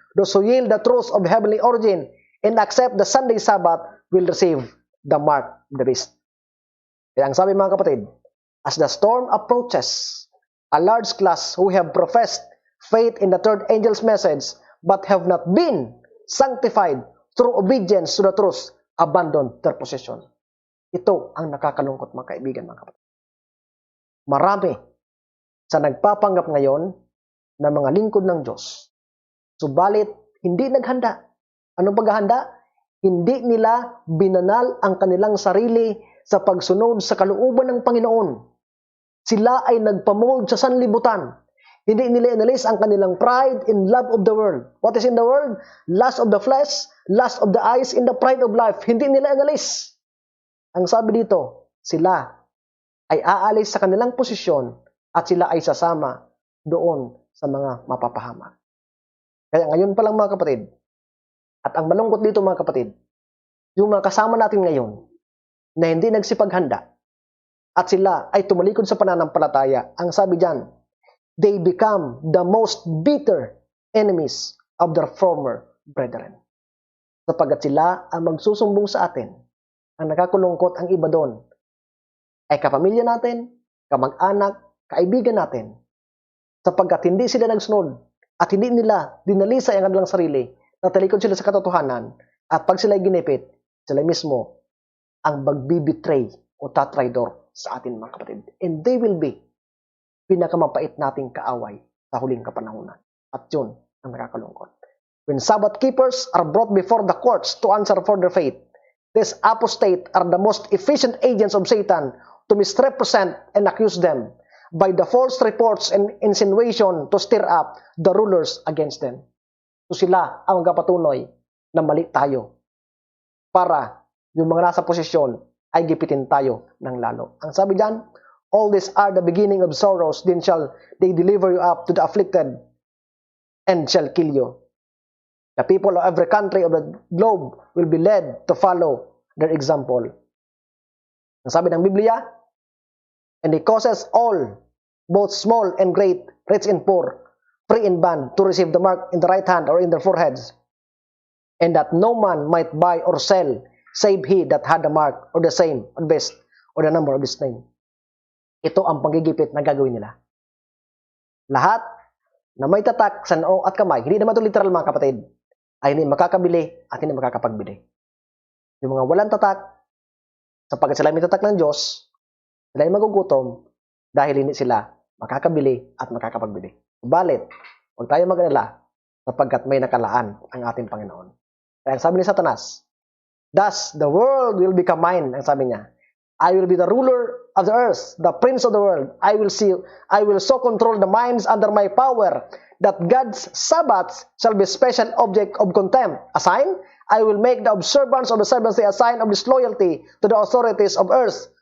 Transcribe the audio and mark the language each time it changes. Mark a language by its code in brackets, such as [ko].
[en] Those who yield the truth of heavenly origin and accept the Sunday Sabbath will receive the mark of the beast. [tl] Kaya ang sabi mga kapatid, [en] as the storm approaches, a large class who have professed faith in the third angel's message but have not been sanctified through obedience to the truth abandon their position. [tl] Ito ang nakakalungkot mga kaibigan, mga kapatid. Marami sa nagpapanggap ngayon na mga lingkod ng Diyos. Subalit, hindi naghanda. Anong paghahanda? Hindi nila binanal ang kanilang sarili sa pagsunod sa kalooban ng Panginoon. Sila ay nagpamold sa sanlibutan. Hindi nila inalis ang kanilang [en] pride in love of the world. [tl] What is in the world? [en] Lust of the flesh, lust of the eyes, in the pride of life. [tl] Hindi nila inalis. Ang sabi dito, sila ay aalis sa kanilang posisyon at sila ay sasama doon sa mga mapapahamak. Kaya ngayon pa lang mga kapatid, at ang malungkot dito mga kapatid, yung mga kasama natin ngayon na hindi nagsipaghanda at sila ay tumalikod sa pananampalataya, ang sabi diyan, [en] they become the most bitter enemies of their former brethren. [tl] Sapagkat sila ang magsusumbong sa atin. Ang nakakulungkot, ang iba doon ay kapamilya natin, kamag-anak, kaibigan natin. Sapagkat hindi sila nagsunod at hindi nila dinalisay ang kanilang sarili, natalikod sila sa katotohanan, at pag sila ginipit, sila mismo ang magbibitray o tatraidor sa atin mga kapatid. [en] And they will be [tl] pinakamapait nating kaaway sa huling kapanahunan. At yun ang nakakalungkot. [en] When Sabbath keepers are brought before the courts to answer for their faith, these apostate are the most efficient agents of Satan to misrepresent and accuse them by the false reports and insinuation to stir up the rulers against them. [tl] So sila ang magpapatunay na mali tayo para yung mga nasa posisyon ay gipitin tayo ng lalo. Ang sabi diyan, [en] all these are the beginning of sorrows, then shall they deliver you up to the afflicted and shall kill you. The people of every country of the globe will be led to follow their example. [tl] Ang sabi ng Biblia, [en] and he causes all, both small and great, rich and poor, free and bond, to receive the mark in the right hand or in their foreheads, and that no man might buy or sell, save he that had the mark, or the same, or best, or the number of his name. [tl] Ito ang panggigipit na gagawin nila. Lahat na may tatak sa noo at kamay, hindi naman ito literal mga kapatid, ay hindi makakabili at hindi makakapagbili. Yung mga walang tatak, sapagkat sila may tatak ng Diyos, sila ay magugutom dahil hindi sila makakabili at makakapagbili. Subalit, huwag tayo mag-alala sapagkat may nakalaan ang ating Panginoon. Kaya ang sabi ni Satanas, [en] thus the world will become mine, [tl] ang sabi niya. [en] I will be the ruler of the earth, the prince of the world. I will so control the minds under my power that God's Sabbaths shall be special object of contempt. A sign, I will make the observance of the seventh day a sign of disloyalty to the authorities of earth.